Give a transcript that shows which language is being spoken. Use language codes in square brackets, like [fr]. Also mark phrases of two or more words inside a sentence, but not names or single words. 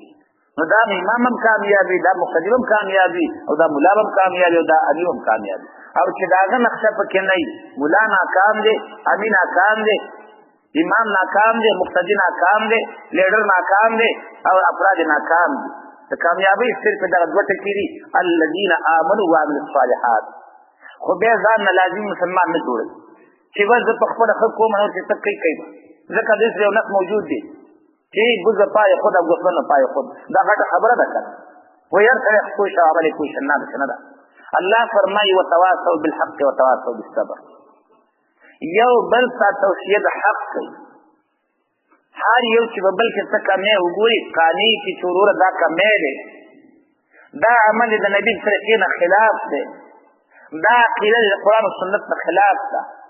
[ps] نو دا امام هم کامیاب وي، دا مقتدي هم کامیاب وي، او دا ملا هم کامیاب وي، او دا امي هم کامیاب وي. او چې د هغه نقشه پکې نه وي، ملا ناکام دی، امي ناکام دی، امام ناکام دی، مقتدي ناکام دی، لیډر ناکام دی، او افراد ناکام دي. د کامیابۍ صرف دغه دوه ټکي دي، [ar] الذین آمنوا وعملوا الصالحات. [ps] خو بیا ځان نه لازم مسلمان نه جوړوي چې بس زه په خپله ښه کوم او چې ته کوي ځکه دې سره یو نقص موجود دی چې بوزه [fa] پای خود [ps] او ګوسفند [fa] پای خود، [ps] دا غټه خبره ده که نه و هر سړی کوی شه عمل یې کوی شه، نه ده. الله فرمایي [ar] وتواصوا بالحق وتواصوا بالصبر، [ps] یو بل ته توصیه د حق کوي. هر یو چې به بل کې څه کمی وګوري قانع چې چې وروره دا کمی دی، دا عمل د نبي طریقې نه خلاف دی، دا عقیده د قرآن و سنت نه خلاف ده.